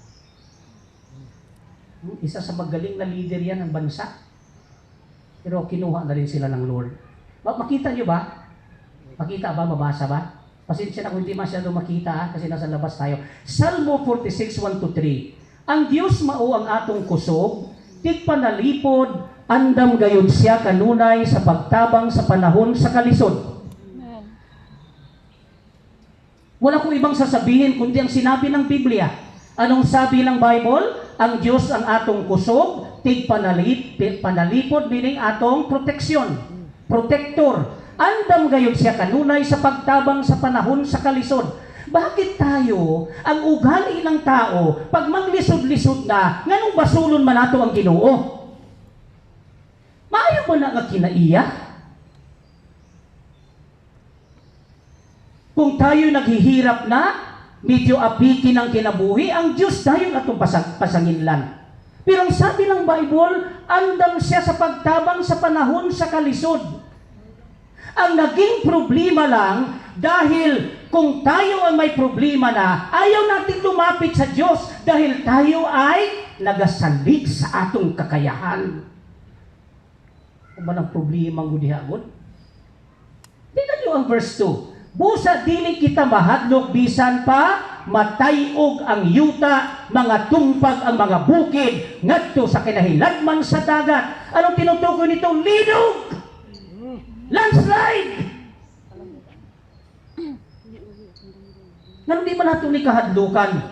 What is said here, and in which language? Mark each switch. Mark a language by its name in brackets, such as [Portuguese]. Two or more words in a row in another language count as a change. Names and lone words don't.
[Filipino] Isa sa magaling na leader yan ng bansa. Pero kinuha na rin sila ng Lord. [Cebuano] Makita nyo ba? Makita ba? Mabasa ba? [Filipino] Pasensya na kung hindi masyado makita kasi nasa labas tayo. Salmo 46, 1-3. [Cebuano] Ang Diyos mao ang atong kusog, tigpanalipod, andam gayud siya kanunay sa pagtabang sa panahon sa kalisod. [Filipino] Wala kong ibang sasabihin kundi ang sinabi ng Biblia. Anong sabi ng Bible? [Cebuano] Ang Diyos ang atong kusog, panalipod, meaning atong proteksyon. Protector. Andam gayud siya kanunay sa pagtabang sa panahon sa kalisod. [Filipino] Bakit tayo, ang ugali ng tao, pag maglisod-lisod na, [Cebuano] nganong basulon man nato ang Ginoo? Maayo mo na nga kinaiya? [Filipino] Kung tayo naghihirap na, [Cebuano] medyo apikin ang kinabuhi, ang Diyos dayon atong pasanginlan. [Filipino] Pero ang sabi ng Bible, [Cebuano] andam siya sa pagtabang sa panahon sa kalisod. [Filipino] Ang naging problema lang, dahil kung tayo ay may problema na, ayaw natin lumapit sa Diyos dahil tayo ay [Cebuano] nagasalig sa atong [Filipino] kakayahan. [Cebuano] Kung ba ng problema ng gudihagod? [Filipino] Tingnan nyo ang verse 2. [Cebuano] Busa dili kita mahadlok bisan pa matayog ang yuta, mga tumpag ang mga bukid ngadto sa kinahilagman sa dagat. [Filipino] Anong tinutukoy nito? Linog! Landslide! [Cebuano] Nganong di man nato ni kahadlukan?